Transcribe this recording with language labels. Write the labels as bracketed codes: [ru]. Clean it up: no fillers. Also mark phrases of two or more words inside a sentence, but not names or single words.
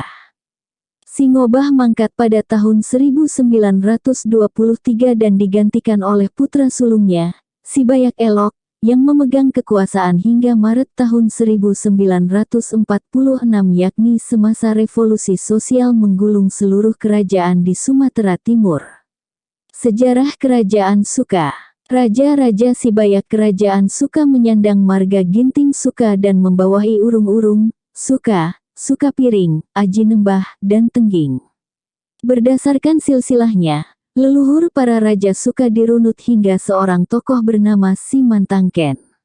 [id] Si Ngobah mangkat pada tahun 1923 dan digantikan oleh putra sulungnya, si Bayak Elok, yang memegang kekuasaan hingga Maret tahun 1946 yakni semasa revolusi sosial menggulung seluruh kerajaan di Sumatera Timur. Sejarah Kerajaan Suka. Raja-raja si Bayak Kerajaan Suka menyandang marga Ginting Suka dan membawahi urung-urung, Suka, Suka Piring, Aji Nembah, dan Tengging. Berdasarkan silsilahnya, leluhur para raja Suka dirunut hingga seorang tokoh bernama Si Mantangken.